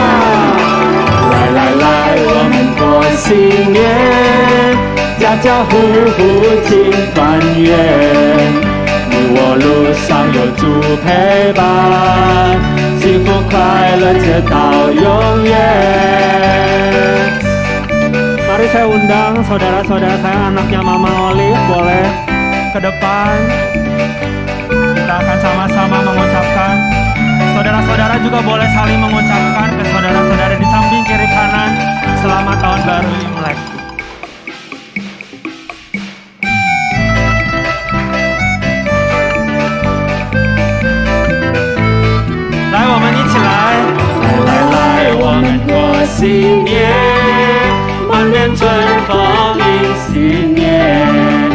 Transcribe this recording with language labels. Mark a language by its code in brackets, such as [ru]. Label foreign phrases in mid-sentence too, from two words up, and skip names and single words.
[zh] 来来来，我们过新年，家家户户庆团圆。你我路上有主陪伴，幸福快乐直到永远。 [id] Mari saya undang saudara-saudara saya, anaknya Mama Olive, boleh ke depan. Kita akan sama-sama mengucapkan. Saudara-saudara juga boleh saling mengucapkan ke saudara-saudara di samping kiri kanan, selamat tahun baru Imlek. [zh] 我们一起来，来来来，我们过新年，满面春风迎新年。